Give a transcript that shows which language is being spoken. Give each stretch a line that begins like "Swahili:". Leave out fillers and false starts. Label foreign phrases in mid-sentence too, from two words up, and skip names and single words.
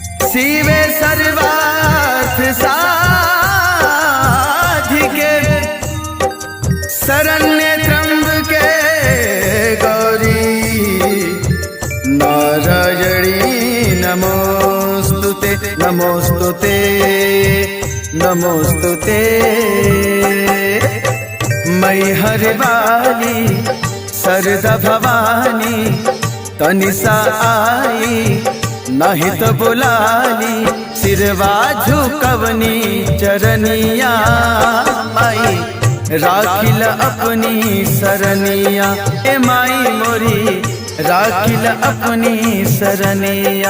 Sanskrit: शिवे सर्वार्थ साधिके शरण्ये त्र्यंबके गौरी नारायणी नमोस्तुते नमोस्तुते नमोस्तुते।
Bhojpuri: मैहर वाली सरदा भवानी तनिषा आई नहीं तो बुलाली सिरवा झुकवनी चरनिया माई राखिल अपनी सरनिया ए माई मोरी राखिल अपनी सरनिया।